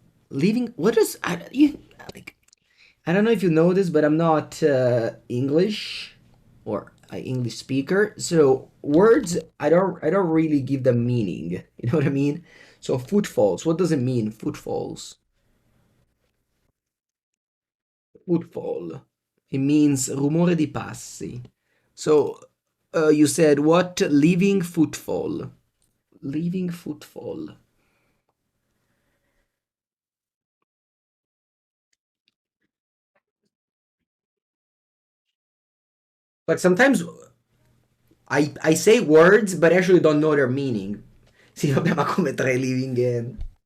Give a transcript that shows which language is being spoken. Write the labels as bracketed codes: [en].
[en] Living what is like I don't know if you know this, but I'm not English or an English speaker, so words I don't really give them meaning. You know what I mean? So footfalls, what does it mean? Footfalls, footfall. It means [it] rumore di passi. [en] So you said what? Living footfall. Living footfall. But sometimes I say words, but actually don't know their meaning. [it] Sì, vabbè, ma come tre living in?